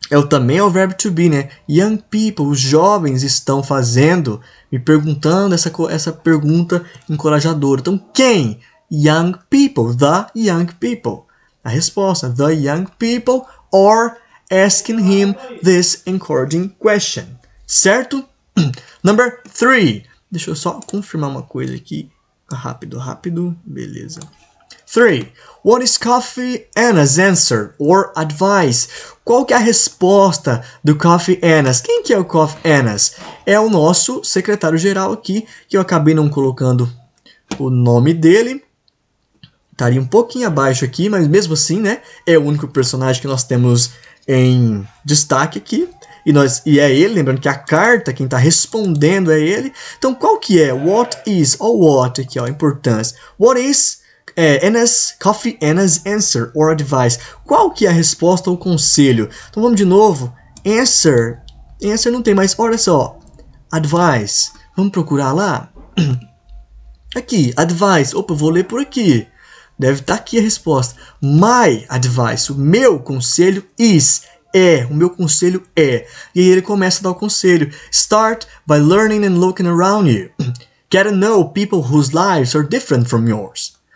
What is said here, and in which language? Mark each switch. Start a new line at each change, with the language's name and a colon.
Portuguese: também é o verbo to be, né?
English: Young people,
Portuguese: os jovens estão fazendo, me perguntando essa pergunta encorajadora. Então, quem?
English: Young people, the young people.
Portuguese: A resposta,
English: the young people are asking him this encouraging question. Certo? Number 3.
Portuguese: Deixa eu só confirmar uma coisa aqui. Rápido. Beleza. 3.
English: What is Kofi Anna's answer or advice?
Portuguese: Qual que é a resposta do Kofi Annas? Quem que é o Kofi Annas? É o nosso secretário-geral aqui, que eu acabei não colocando o nome dele. Estaria um pouquinho abaixo aqui, mas mesmo assim, né? É o único personagem que nós temos em destaque aqui. E é ele, lembrando que a carta, quem está respondendo é ele. Então, qual que é?
English: What is,
Portuguese: ou what aqui, ó, a importância.
English: What is Kofi Anna's answer or advice?
Portuguese: Qual que é a resposta ou conselho? Então, vamos de novo. Answer não tem mais, olha só. Advice. Vamos procurar lá? Aqui, advice. Opa, vou ler por aqui. Deve estar aqui a resposta.
English: My advice,
Portuguese: o meu conselho o meu conselho é. E aí ele começa a dar o conselho.
English: Start by learning and looking around you. Get to know people whose lives are different from yours.